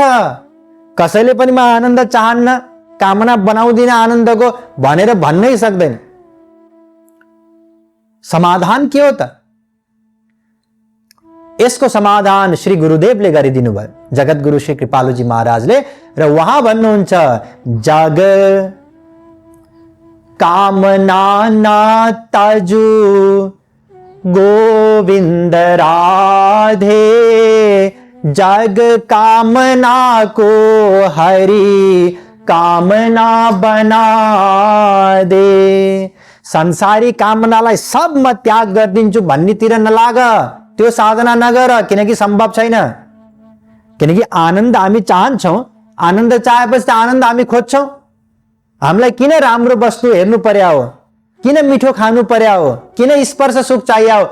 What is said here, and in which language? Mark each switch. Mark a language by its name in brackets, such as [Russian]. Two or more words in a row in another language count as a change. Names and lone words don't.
[Nepali] कसैले पनि म आनन्द चाहन्न, कामना बनाउँदिन आनन्दको भनेर भन्नै सक्दैन। समाधान के हो त? यसको समाधान श्री गुरुदेवले गरिदिनु भयो, जगतगुरु श्री कृपालुजी महाराजले। र उहाँ भन्नुहुन्छ, [Hindi] जग कामना ना तजु गोविंद राधे, जग कामना को हरि कामना बना दे। [Nepali] संसारी कामनालाई सब म त्याग गरिदिन्छु भन्नेतिर नलाग, त्यो साधना नगर, किनकि सम्भव छैन। किनकि आनन्द हामी चाहन्छौं, आनन्द चाहेपछि त आनन्द हामी खोज्छौं। हामीलाई किन राम्रो वस्तु हेर्नु पर्या हो, किन मिठो खानु पर्या हो, किन स्पर्श सुख चाहियो हो?